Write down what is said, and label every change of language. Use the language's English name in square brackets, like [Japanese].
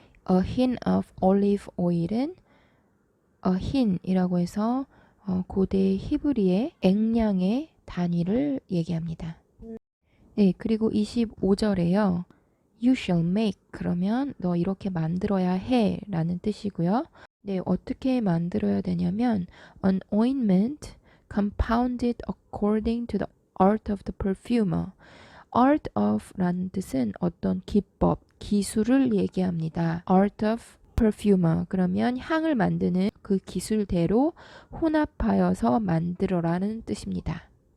[English] A hint of olive oil [Korean] 은 a hint이라고 해서 고대 히브리의 액량의 단위를 얘기합니다. 네, 그리고 25절에요. [English] You shall make [Korean] 그러면 너 이렇게 만들어야 해 라는 뜻이고요. 네, 어떻게 만들어야 되냐면 [English] an ointment compounded according to the art of the perfumer. [Korean] art of 라는 뜻은 어떤 기법, 기술을 얘기합니다. [English] art of perfumer [Korean] 그러면 향을 만드는 그 기술대로 혼합하여서 만들어라는 뜻입니다.